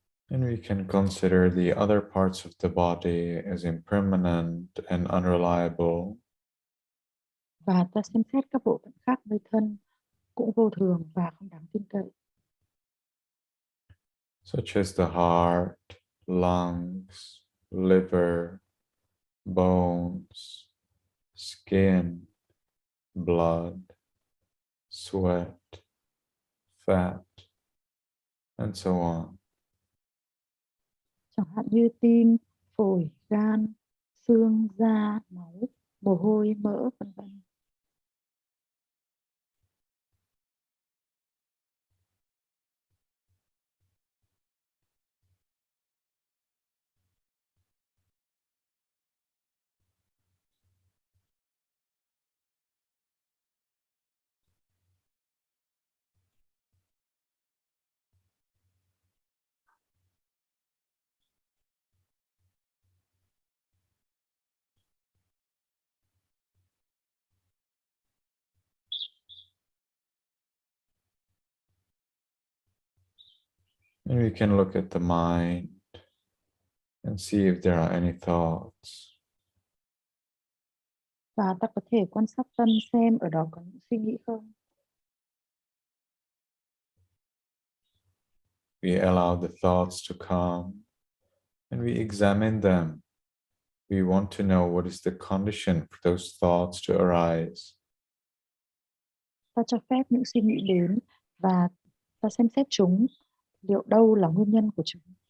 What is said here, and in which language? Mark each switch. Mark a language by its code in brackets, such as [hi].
[en] And we can consider the other parts of the body as impermanent and unreliable. [vi] và ta xem xét các bộ phận khác nơi thân cũng vô thường và không đáng tin cậy, [en] Such as the heart, lungs, liver, bones, skin, blood, sweat, fat, and so on. [vi] chẳng hạn như tim, phổi, gan, xương, da, máu, mồ hôi, mỡ, vân vân. [en] And we can look at the mind and see if there are any thoughts. [vi] Và ta có thể quan sát tâm xem ở đó có những suy nghĩ không. [en] We allow the thoughts to come and we examine them. We want to know what is the condition for those thoughts to arise. [vi] Ta cho phép những suy nghĩ đến và ta xem xét chúng, liệu đâu là nguyên nhân của chúng.